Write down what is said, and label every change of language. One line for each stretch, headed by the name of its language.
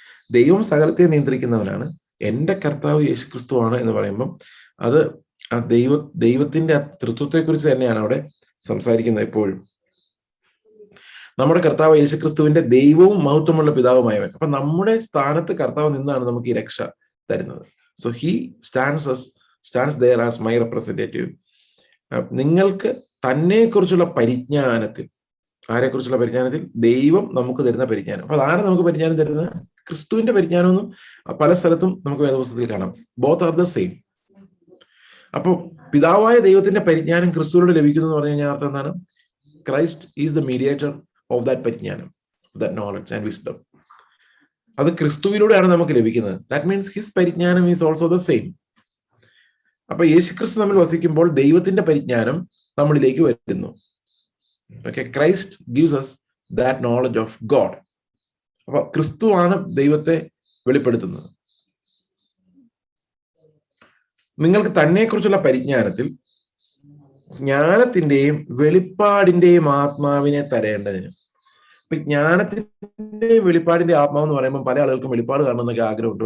Malayalam: ദൈവം സകലത്തെ നിയന്ത്രിക്കുന്നവനാണ്, എന്റെ കർത്താവ് യേശു ക്രിസ്തുവാണ് എന്ന് പറയുമ്പം അത് ആ ദൈവത്തിന്റെ തൃത്വത്തെ കുറിച്ച് തന്നെയാണ് അവിടെ സംസാരിക്കുന്നത്. എപ്പോഴും നമ്മുടെ കർത്താവ് യേശു ക്രിസ്തുവിന്റെ ദൈവവും മഹത്വമുള്ള പിതാവുമായവൻ. അപ്പൊ നമ്മുടെ സ്ഥാനത്ത് കർത്താവ് നിന്നാണ് നമുക്ക് ഈ രക്ഷ തരുന്നത്.
English: So he stands there as my representative.
Malayalam: നിങ്ങൾക്ക് തന്നെ കുറിച്ചുള്ള പരിജ്ഞാനത്തിൽ, ആരെക്കുറിച്ചുള്ള പരിജ്ഞാനത്തിൽ? ദൈവം നമുക്ക് തരുന്ന പരിജ്ഞാനം. അപ്പൊ അതാണ് നമുക്ക് പരിജ്ഞാനം തരുന്നത്. ക്രിസ്തുവിന്റെ പരിജ്ഞാനമൊന്നും പല സ്ഥലത്തും നമുക്ക് വേദപുസ്തകത്തിൽ കാണാം.
English: Both are the same.
Malayalam: അപ്പൊ പിതാവായ ദൈവത്തിന്റെ പരിജ്ഞാനം ക്രിസ്തുവിനോട് ലഭിക്കുന്നു എന്ന് പറഞ്ഞു കഴിഞ്ഞാൽ അർത്ഥം എന്താണ്?
English: Christ is the mediator of that പരിജ്ഞാനം, that knowledge and wisdom.
Malayalam: അത് ക്രിസ്തുവിലൂടെയാണ് നമുക്ക് ലഭിക്കുന്നത്.
English: That means his പരിജ്ഞാനം is also the same.
Malayalam: അപ്പൊ യേശുക്രിസ്തു നമ്മൾ വസിക്കുമ്പോൾ ദൈവത്തിന്റെ പരിജ്ഞാനം നമ്മളിലേക്ക് വരുന്നു.
English: Okay, Christ gives us that knowledge of God.
Malayalam: അപ്പൊ ക്രിസ്തുവാണ് ദൈവത്തെ വെളിപ്പെടുത്തുന്നത്. നിങ്ങൾക്ക് തന്നെ കുറിച്ചുള്ള പരിജ്ഞാനത്തിൽ ജ്ഞാനത്തിന്റെയും വെളിപ്പാടിന്റെയും ആത്മാവിനെ തരേണ്ടതിന്. ഇപ്പൊ ജ്ഞാനത്തിന്റെയും വെളിപ്പാടിന്റെ ആത്മാവ് എന്ന് പറയുമ്പോൾ പല ആളുകൾക്കും വെളിപ്പാട് കാണണമെന്നൊക്കെ ആഗ്രഹമുണ്ട്.